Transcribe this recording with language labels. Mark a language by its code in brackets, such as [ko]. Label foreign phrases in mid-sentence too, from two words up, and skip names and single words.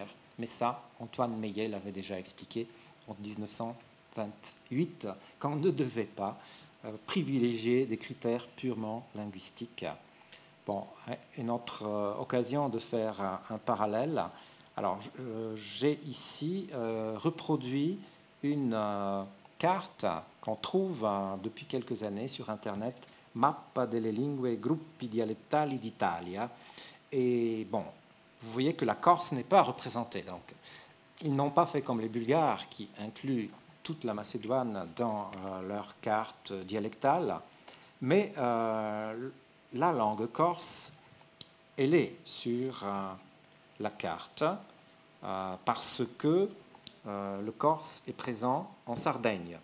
[fr] Mais ça, Antoine Meillet l'avait déjà expliqué en 1928, qu'on ne devait pas privilégier des critères purement linguistiques. Bon, une autre occasion de faire un parallèle. Alors, j'ai ici reproduit une carte qu'on trouve depuis quelques années sur Internet, [it] Mappa delle lingue e gruppi dialettali d'Italia. [fr] Et bon, vous voyez que la Corse n'est pas représentée. Donc, ils n'ont pas fait comme les Bulgares qui incluent toute la Macédoine dans leur carte dialectale, mais la langue corse, elle est sur la carte parce que le corse est présent en Sardaigne.